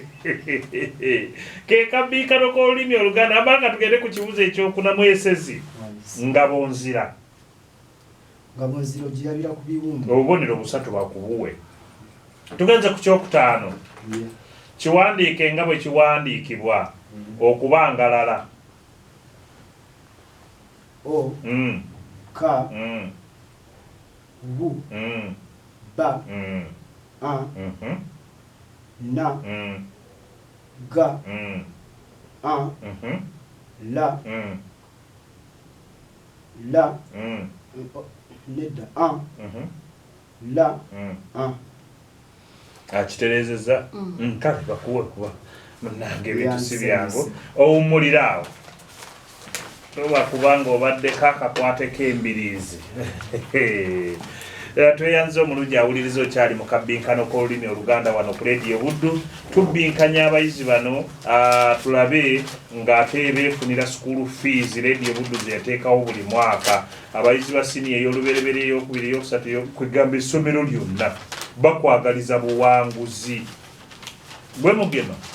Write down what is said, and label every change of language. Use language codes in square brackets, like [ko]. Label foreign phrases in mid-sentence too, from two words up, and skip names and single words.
[lg] Ke Akabbinkano k'olulimi Oluganda abanga tugende ku kibuzo ekyokuna mwesezi. Ngabo nzira ogirabira ku biwumba. Obubonero busatu bakubuwe. Tugenze ku kyokutaano. Kiwandiike nga bwe kiwandiikibwa okubangalala. O Ka Bu Ba a na ga a la la nedda a la a akitereezezza kale bakuwe kuba munange ebintu si byangu owummulira awo toba kubanga obaddeko akakwateko embiriizi tweyanze omulungi awuliriza okyali mu kabbinkano k'olulimi oluganda wano ku leediyo buddu tubbinkanya abayizi bano tulabe ng'ate beefunira [en] school fees [lg] leediyo buddu zeyateekawo buli mwaka abayizi ba siniya ey'olubereberye ey'okubiri ey'okusatu kwegamba essomero lyonna bakwagaliza buwanguzi gwe mugema